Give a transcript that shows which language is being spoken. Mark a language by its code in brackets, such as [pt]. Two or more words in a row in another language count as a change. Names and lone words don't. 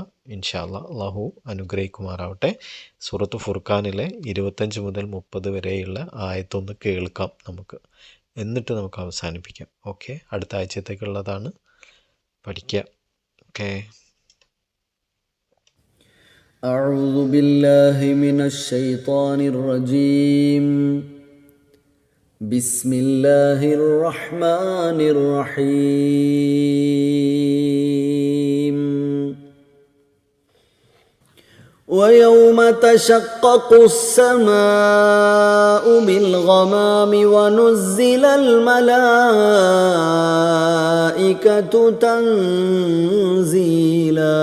[ar] إن شاء الله. [ml] അള്ളാഹു അനുഗ്രഹിക്കുമാറാവട്ടെ. സൂറത്ത് ഫുർഖാനിലെ 25 മുതൽ 30 വരെയുള്ള ആയത്തൊന്ന് കേൾക്കാം നമുക്ക്, എന്നിട്ട് നമുക്ക് അവസാനിപ്പിക്കാം. ഓക്കെ, അടുത്ത ആഴ്ചത്തേക്കുള്ളതാണ്, പഠിക്കുക. ഓക്കെ. [ar] أعوذ بالله من الشيطان الرجيم. بسم الله الرحمن الرحيم. ويوم تشقق السماء بالغمام ونزل الملائكة تنزيلا.